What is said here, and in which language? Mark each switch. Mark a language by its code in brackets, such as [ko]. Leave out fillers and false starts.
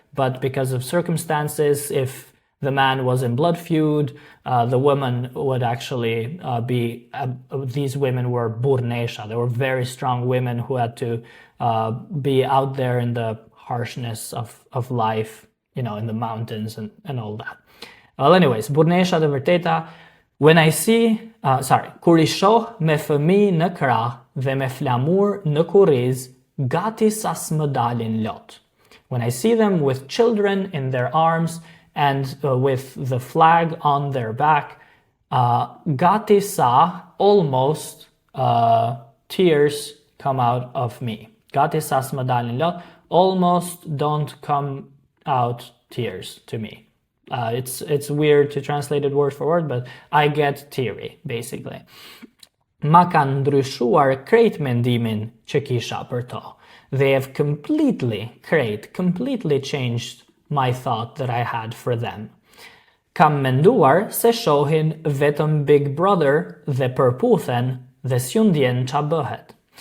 [en] But because of circumstances, if the man was in blood feud, the woman would actually these women were burnesha. They were very strong women who had to be out there in the harshness of life, you know, in the mountains and all that. Well, anyways, [sq] burnesha të vërteta, [en] when I see, [sq] kur I shoh me fëmijë në krah dhe me flamur në kurriz, gati sa s'më dalin lot. [en] When I see them with children in their arms and with the flag on their back, [sq] gati sa, [en] almost, tears come out of me. [sq] Gati sa s'më dalin lot, [en] almost don't come out tears to me. It's weird to translate it word for word, but I get teary, basically. [sq] Ma kanë ndryshuar krejt mendimin që kisha për to. [en] They have completely changed my thought that I had for them. [sq] Kam menduar se shohin vetëm Big Brother dhe përputhen dhe s'ju ndjen qa bëhet.